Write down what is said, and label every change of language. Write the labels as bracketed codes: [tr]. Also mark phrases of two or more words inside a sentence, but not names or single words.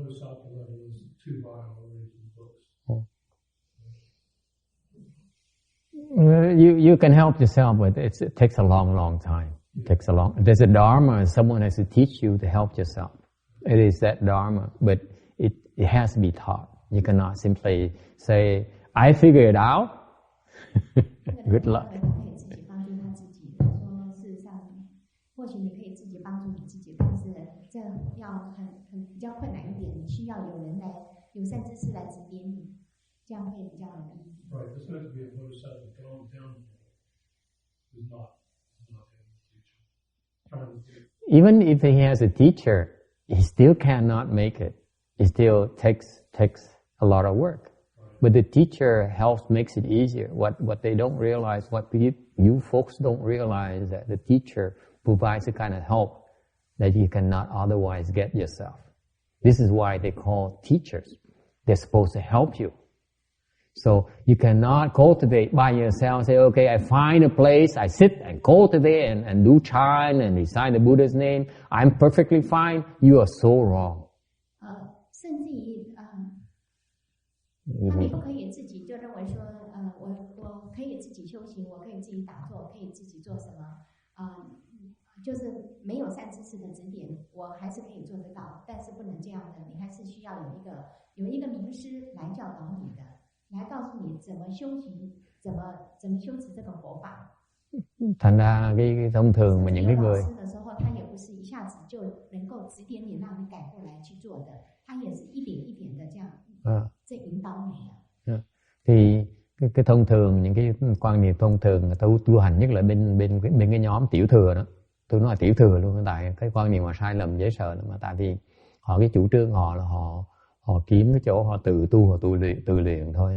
[en] You can help yourself, but it takes a long time. There's a dharma, and someone has to teach you to help yourself. It is that dharma, but it has to be taught. You cannot simply say, I figure it out. Good luck. [zh] 或许你可以自己帮助你自己，但是这要比较困难一点，你需要有善知识来指点你，这样会比较容易。 [en] Right, this has to be a bodhisattva going down is not a teacher. Even if he has a teacher, he still cannot make it. It still takes a lot of work. But the teacher helps, makes it easier. What they don't realize, what you folks don't realize, that the teacher provides a kind of help that you cannot otherwise get yourself. This is why they call teachers. They're supposed to help you. So you cannot cultivate by yourself. Say, okay, I find a place, I sit and cultivate and do chant and recite the Buddha's name. I'm perfectly fine. You are so wrong. [zh] 甚至于他们不可以自己就认为说，我可以自己修行，我可以自己打坐，可以自己做什么，就是没有善知识的指点，我还是可以做得到，但是不能这样的，你还是需要有一个名师来教导你的，来告诉你怎么修行，怎么修持这个佛法。 [vi] Thành ra cái thông thường mà những cái người [zh] 老师的时候，他也不是一下子就能够指点你，让你改过来去做的，他也是一点一点的这样，在引导你的。 [vi] Thì cái thông thường, những cái quan niệm thông thường tu hành, nhất là bên cái nhóm tiểu thừa đó, tôi nói là tiểu thừa luôn, tại cái quan niệm mà sai lầm dễ sợ mà, tại vì họ cái chủ trương họ là họ kiếm cái chỗ họ tự tu, họ tự luyện thôi.